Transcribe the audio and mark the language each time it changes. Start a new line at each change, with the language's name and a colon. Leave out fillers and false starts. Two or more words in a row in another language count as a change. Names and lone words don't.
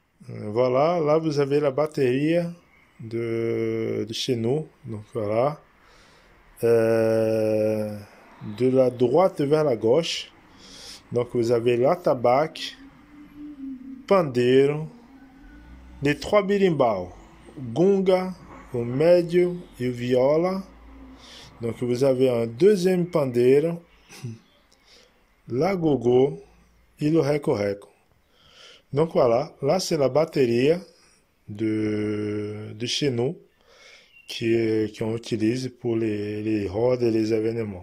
French: Voilà, là vous avez la batterie de chez nous. Donc voilà. De la droite vers la gauche. Donc vous avez la tabac, pandeiro, les trois berimbau, gunga,
Portuguese: o médio e o viola.
French: Donc vous avez un deuxième pandeiro, la gogo et le reco-reco. Donc voilà, là c'est la batterie de chez nous qu'on utilise pour les rodas et les événements.